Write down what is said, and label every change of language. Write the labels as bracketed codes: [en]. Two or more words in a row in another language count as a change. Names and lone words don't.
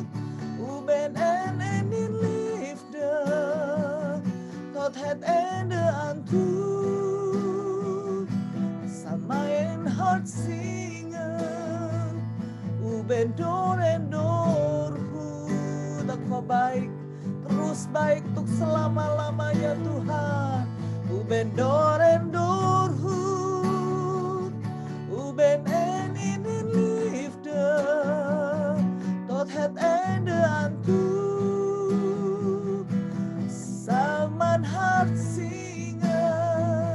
[nl] U bent en in liefde. Tot het einde aan toe. Zal mijn hart zingen. U bent door en door goed. [id] Dat Kau baik, terus baik untuk selama-lamanya Tuhan. [nl] U bent door en door goed. U bent en in liefde. Tot het einde aan toe. Zal mijn hart zingen.